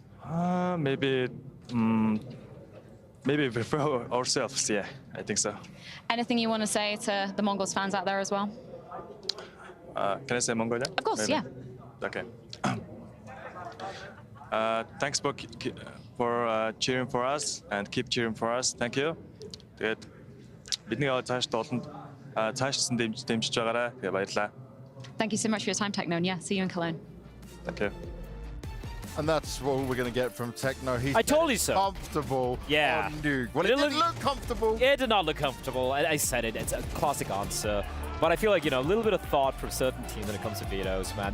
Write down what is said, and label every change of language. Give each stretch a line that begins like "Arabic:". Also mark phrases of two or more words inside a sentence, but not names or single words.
English: Maybe with ourselves. Yeah, I think so. Anything you want to say to the Mongols fans out there as well? Can I say Mongolia? Of course, maybe? yeah. Okay. Thanks for cheering for us, and keep cheering for us. Thank you.
Mongolian: Тэгээд бидний цааш долонд цаашсан дэмжиж байгаарай. Тэгээд баярлалаа.
English: Thank you so much for your time, Techno, and yeah, see you in Cologne. Thank you. And that's what we're going to get from Techno. I told you so. Comfortable on Nuke. Well, it didn't look comfortable. It did not look comfortable. I said it. It's a classic answer. But I feel like, you know, a little bit of thought from certain teams when it comes to vetoes, man.